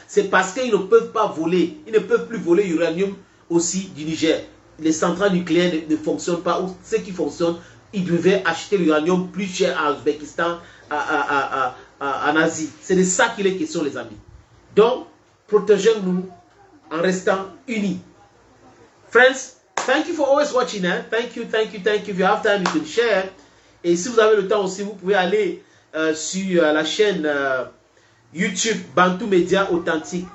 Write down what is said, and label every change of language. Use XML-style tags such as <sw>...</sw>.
<fr>C'est parce qu'ils ne peuvent pas voler. Ils ne peuvent plus voler l'uranium aussi du Niger. Les centrales nucléaires ne fonctionnent pas. Ou ceux qui fonctionnent, ils devaient acheter l'uranium plus cher en Ouzbékistan, en Asie. C'est de ça qu'il est question, les amis. Donc, protégeons-nous en restant unis.</fr> <en>Friends, thank you for always watching. Thank you, thank you, thank you. If you have time, you can share.</en> <fr>Et si vous avez le temps aussi, vous pouvez aller sur la chaîne YouTube Bantou Média Authentique.</fr>